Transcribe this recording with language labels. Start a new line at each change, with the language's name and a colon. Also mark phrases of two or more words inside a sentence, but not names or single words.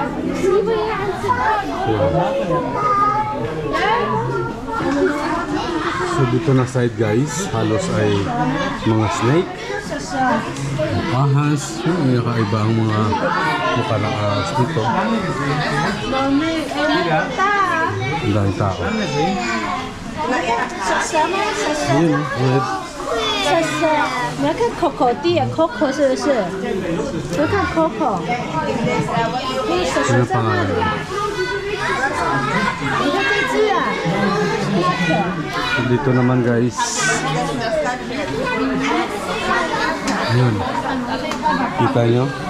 Filipino: So dito na side guys, halos ay mga snake, ahas, yung kakaiba ang mga mukha ng ahas dito. Ang daming tao. Ayun, red.
Chinese: 你要看 Coco 弟啊 ，Coco 是不是？要看 Coco。
Filipino: Ano ang pangalan?
Chinese: 你看这只啊。
Filipino: Dito naman guys. Ayun. Kita nyo?